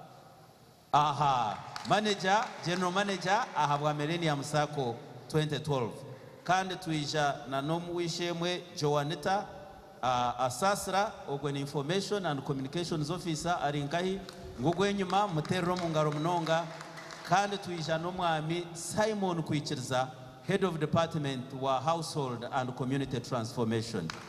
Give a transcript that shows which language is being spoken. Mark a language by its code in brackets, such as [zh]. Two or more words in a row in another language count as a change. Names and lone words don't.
[en] manager general manager [nyn] ahabwa Millennium Sacco 2012 kandi twija na nomwishemwe Joanita Asasra ogwe [en] information and communications officer [nyn] arinkahi ngugwe nyuma mutero mungaro munonga kandi twija n'umwami Simon Kwikiriza [en] head of department [nyn] wa [en] household and community transformation